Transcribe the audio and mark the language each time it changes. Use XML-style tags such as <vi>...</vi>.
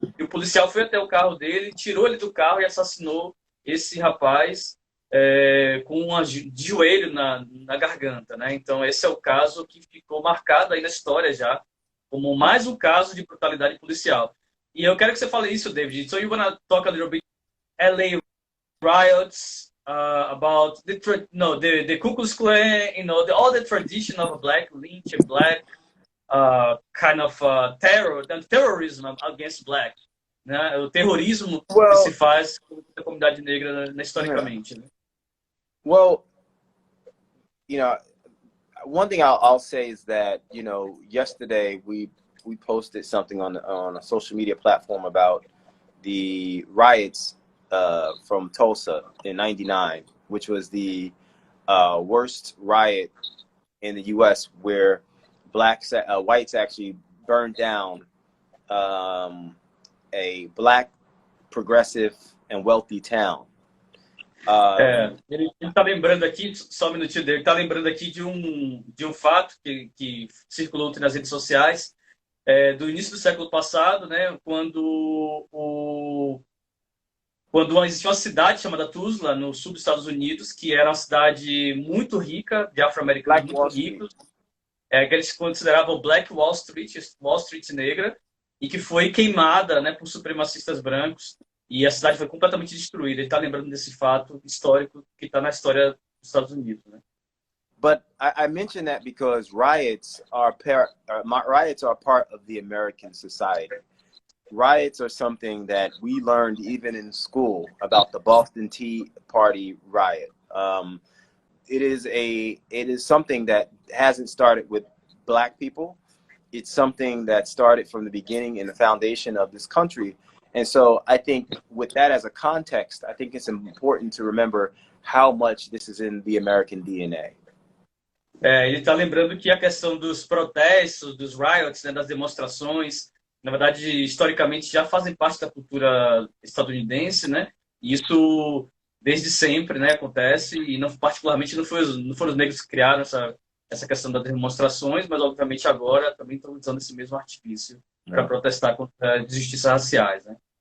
<pt>E o policial foi até o carro dele, tirou ele do carro e assassinou esse rapaz com de joelho na garganta, né? Então esse é o caso que ficou marcado aí na história já como mais um caso de brutalidade policial. E eu quero que você fale isso, David.</pt> <en>So you wanna talk a little bit LA riots, about the Ku Klux Klan, all the tradition of a black lynch and black kind of terrorism against black, né?</en> <pt>O terrorismo que se</pt> <en>Well,</en> <pt>faz contra a comunidade negra, né, historicamente, né?</pt> <en>well, you know, one thing I'll say is that, yesterday we posted something on a social media platform about the riots from Tulsa in '99, which was the worst riot in the U.S. where whites actually burned down a black, progressive, and wealthy town.</en> <pt>Ele está lembrando aqui, só um minutinho dele, está lembrando aqui de um fato que circulou nas redes sociais do início do século passado, né, quando existia uma cidade chamada Tulsa, no sul dos Estados Unidos, que era uma cidade muito rica, de afro-americanos</pt> <en>Wall Street.</en> <pt>ricos, que eles consideravam Black Wall Street negra, e que foi queimada, né, por supremacistas brancos, e a cidade foi completamente destruída. Ele está lembrando desse fato histórico que está na história dos Estados Unidos, né?</pt> <en>But I mention that because riots are part of the American society. Riots are something that we learned even in school about the Boston Tea Party riot. It is something that hasn't started with black people. It's something that started from the beginning in the foundation of this country. And so I think with that as a context, I think it's important to remember how much this is in the American DNA.</en> <pt>Ele está lembrando que a questão dos protestos, dos riots, né, das demonstrações, na verdade, historicamente já fazem parte da cultura estadunidense, né? E isso desde sempre, né, acontece, e não, particularmente não foram os negros que criaram essa questão das demonstrações, mas obviamente agora também estão usando esse mesmo artifício para protestar contra as injustiças raciais, né?</pt>